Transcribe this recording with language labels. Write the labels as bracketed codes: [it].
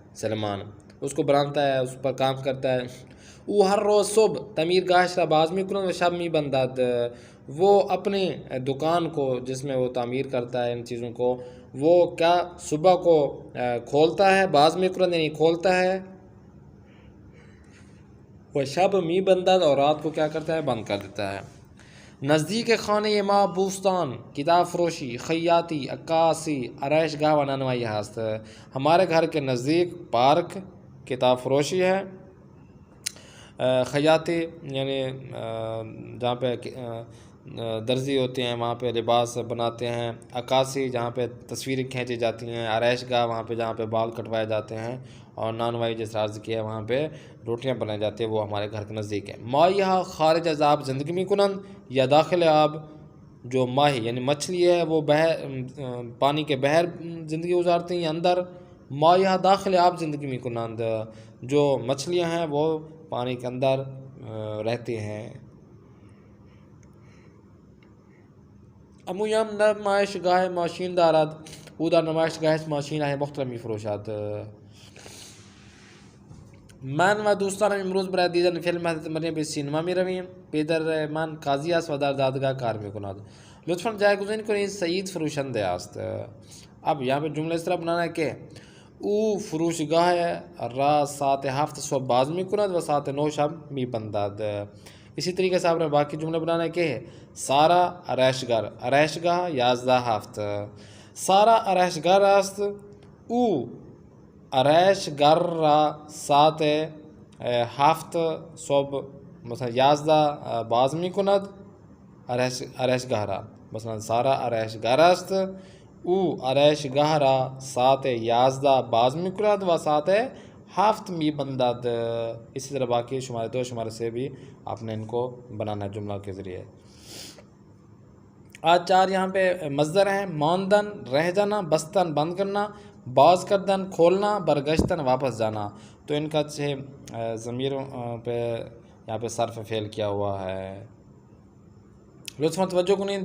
[ur] سلیمان اس کو بناتا ہے، اس پر کام کرتا ہے. [fa] او ہر روز صبح تعمیر گاہش را باز میکنند و شب میبندد. [ur] وہ اپنی دکان کو جس میں وہ تعمیر کرتا ہے ان چیزوں کو، وہ کیا صبح کو کھولتا ہے، [fa] باز میکنند [ur] یعنی کھولتا ہے، وہ [fa] شب میبندد [ur] اور رات کو کیا کرتا ہے؟ بند کر دیتا ہے. [fa] نزدیک خانه ما بوستان، کتاب فروشی، خیاطی، عکاسی، آرائش گاہ و نانوائی هست. [ur] ہمارے گھر کے نزدیک پارک، کتاب فروشی ہے، خیاطی یعنی جہاں پہ درزی ہوتے ہیں وہاں پہ لباس بناتے ہیں، عکاسی جہاں پہ تصویریں کھینچی جاتی ہیں، آرائش گاہ وہاں پہ جہاں پہ بال کٹوائے جاتے ہیں، اور نانوائی جس عرض کیا ہے وہاں پہ روٹیاں بنائی جاتی ہیں، وہ ہمارے گھر کے نزدیک ہے. [fa] ماہیہ خارج از آب زندگی می کنند یا داخل آب. [ur] جو ماہی یعنی مچھلی ہے وہ پانی کے بحر زندگی گزارتی ہیں یا اندر. [fa] ماہیہ داخل آب زندگی می کنند. [ur] جو مچھلیاں ہیں وہ پانی کے اندر رہتی ہیں. [fa] امویم نمایشگاه ماشین دارد. او در نمایشگاهش ماشین‌های مختلف می‌فروشد. من و دوستانم امروز برای دیدن فیلم حضرت مریم به سینما می‌رویم. پدر من قاضی است و در دادگاه کار می‌کند. لطفاً جایگزین کنید سعید فروشنده است. [ur] اب یہاں پہ جملہ اس طرح بنانا ہے کہ [fa] او فروشگاه را ساعت 7 صبح باز می‌کند و ساعت 9 شب می‌بندد. [ur] اسی طریقے سے آپ نے باقی جملے بنانا ہے کہ [fa] سارا آرایشگر، آرایشگاه 11 سارا آرایشگر است. او آرایشگر را ساعت 7 صبح مثلا 11 باز می‌کند. آرایشگاه را مثلا سارا آرایشگر است. او آرایشگاه را ساعت 11 باز می‌کند و ساعت 7 می‌بندد. [ur] اسی طرح باقی شمارے 2 شمارے سے بھی آپ نے ان کو بنانا ہے جملہ کے ذریعے. آج 4 یہاں پہ مصدر ہیں. ماندن رہ جانا، بستن بند کرنا، باز کردن کھولنا، برگشتن واپس جانا. تو ان کا ضمیر پہ یہاں پہ صرف فعل کیا ہوا ہے. [fa] لطفاً توجہ کنید.